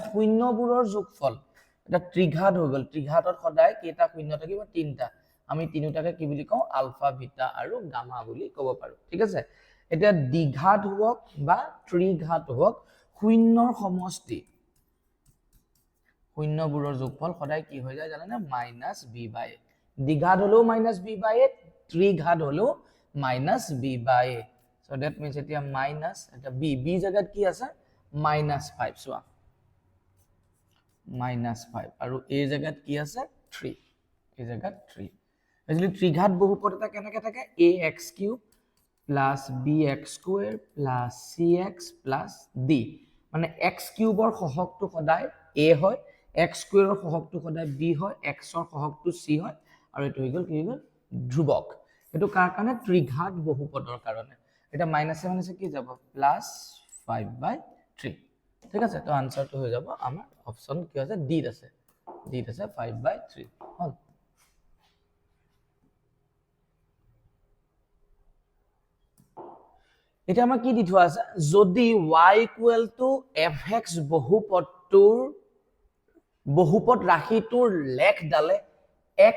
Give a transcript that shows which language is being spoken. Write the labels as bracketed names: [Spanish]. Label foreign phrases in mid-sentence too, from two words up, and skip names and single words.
[Assamese] শূন্যবোৰৰ যোগফল এটা ত্ৰিঘাত হৈ গ'ল ত্ৰিঘাতত সদায় কেইটা শূন্য থাকিব তিনটা আমি তিনিটাকে কি বুলি কওঁ আলফা বিটা আৰু গামা বুলি ক'ব পাৰো ঠিক আছে এটা দ্বিঘাত হোক বা ত্ৰিঘাত হোক শূন্যৰ সমষ্টি শূন্যবোৰৰ যোগফল সদায় কি হৈ যায় জানেনে -b/a দ্বিঘাত হলেও -b/a ত্ৰিঘাত হলেও -b/a [English] so that means [Assamese] এতিয়া minus এটা b জায়গাত কি আছে -5 সোয়া -5 আৰু a জায়গাত কি আছে 3 এই জায়গাত 3 এক্চুয়ালি ত্ৰিঘাত বহুপদ এটা কেনেকৈ থাকে ax³ + bx² + cx + d মানে x³ ৰ সহগটো সদায় a হয় x² ৰ সহগটো সদায় b হয় x ৰ সহগটো c হয় আৰু এটো হৈ গ'ল কি হৈ গ'ল ধ্ৰুবক এটো কাৰ কাৰণে ত্ৰিঘাত বহুপদৰ কাৰণে এটা মাইনাসে মাইনাসে কি যাব +5/3 ঠিক আছে তো আনসারটো হৈ যাব আমাৰ অপচন কি আছে ডি আছে 5/3 হল এটা আমাৰ কি দি থোৱা আছে যদি y = fx বহুপদ ৰাশিটোৰ লেখডালে x